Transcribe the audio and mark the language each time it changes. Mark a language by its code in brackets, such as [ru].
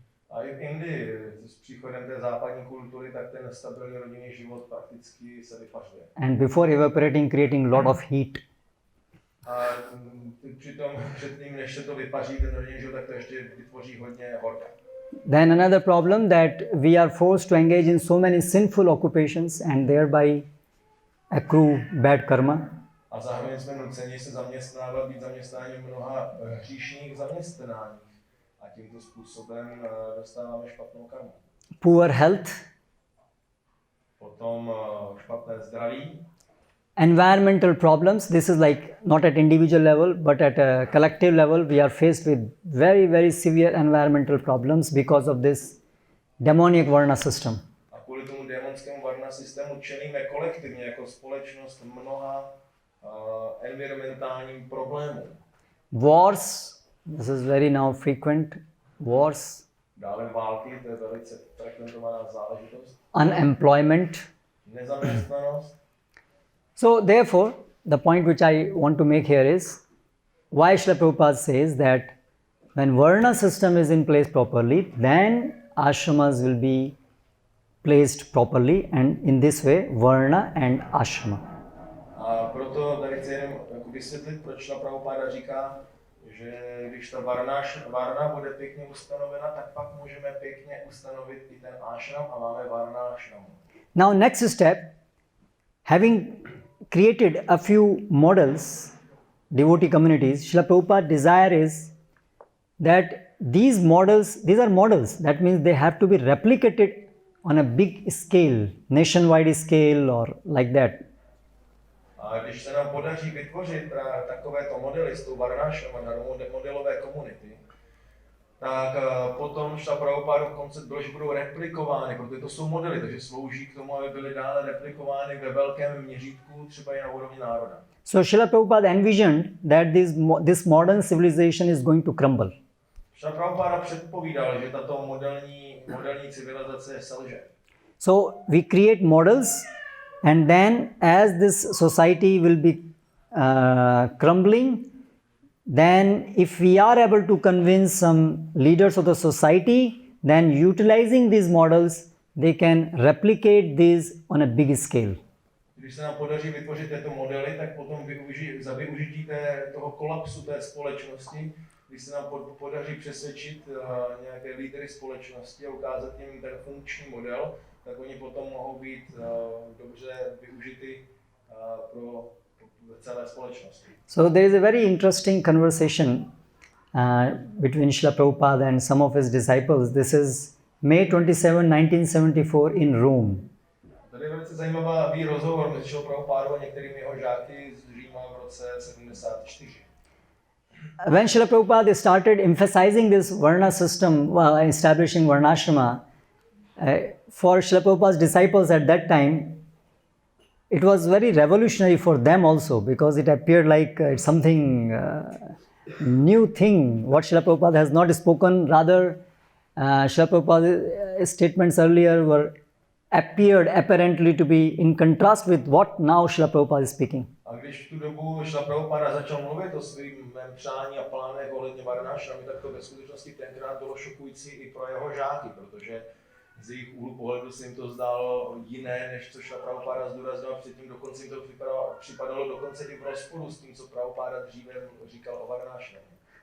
[cs] A i v Indii s příchodem té západní kultury, tak ten stabilní rodinný život prakticky se vypařuje. [en] And before evaporating, creating lot of heat. [cs] A přitom předtím, než se to vypaří, ten rodinný život, tak to ještě vytvoří hodně horka. [en] Then another problem that we are forced to engage in so many sinful occupations and thereby accrue bad karma. [cs] A zároveň jsme nuceni se zaměstnávat, být zaměstnáni v mnoha hříšných zaměstnáních. A tímto způsobem dostáváme špatnou karmu. [en] Poor health, [cs] Potom špatné zdraví, [en] environmental problems. This is like not at individual level, but at a collective level, we are faced with very, very severe environmental problems because of this demonic Varna system. [cs] a kvůli tomu démonskému Varna systému čelíme kolektivně jako společnost mnoha environmentálním problémům. [en] Wars, this is very now frequent, wars, [cs] Dále války, to je velice frekventovaná záležitost. [en] unemployment. [cs] Nezaměstnanost. [en] So therefore, the point which I want to make here is, why Srila Prabhupada says that when Varna system is in place properly, then ashramas will be placed properly, and in this way, Varna and ashrama. [cs] A proto tady chci jenom vysvětlit, proč Srila Prabhupada říká, že když ta Varna bude pěkně ustanovena, tak pak můžeme pěkně ustanovit i ten ashram a máme Varnashramu. [en] Now next step, having created a few models, devotee communities, Srila Prabhupada's desire is that these are models, that means they have to be replicated on a big scale, nationwide scale or like that. [cs] A když se nám podaří vytvořit takovéto modely s tou Varnashrama Dharma, modelové komunity, tak potom Srila Prabhupadův koncept byl, že budou replikovány, protože to jsou modely, takže slouží k tomu, aby byly dále replikovány ve velkém měřítku, třeba i na úrovni národa. [en] So Srila Prabhupada envisioned that this modern civilization is going to crumble. [cs] Srila Prabhupada předpovídal, že tato moderní civilizace selže. [en] So we create models, and then as this society will be crumbling, then if we are able to convince some leaders of the society, then utilizing these models, they can replicate these on a big scale. [cs] Když se nám podaří vytvořit tyto modely, tak potom za využití toho kolapsu té společnosti, když se nám podaří přesvědčit nějaké lídry společnosti a ukázat jim ten funkční model, tak oni potom mohou být dobře využity pro celé společnosti. [en] So there is a very interesting conversation between Srila Prabhupada and some of his disciples. This is May 27, 1974 in Rome. [cs] Tady je velice zajímavý rozhovor mezi Srilou Prabhupádou a některými jeho žáky z Říma v roce 74. [en] when Srila Prabhupada started emphasizing this Varna system, establishing Varnashrama, for Srila Prabhupada's disciples at that time, it was very revolutionary for them also, because it appeared like it's something new thing, what Srila Prabhupada has not spoken. Rather, Srila Prabhupada's statements earlier appeared apparently to be in contrast with what now Srila Prabhupada is speaking. [cs] A když v tu dobu Srila Prabhupada začal mluvit o svým mém přání a plánech ohledně Varnashramy, tak to ve skutečnosti tenkrát bylo šokující i pro jeho žáky, protože z jejich úhlu pohledu se jim to zdálo jiné, než co Srila Prabhupada zdůraznil předtím, dokonce jim to připadalo dokonce i v rozporu s tím, co Prabhupada dříve říkal o Varnashramě.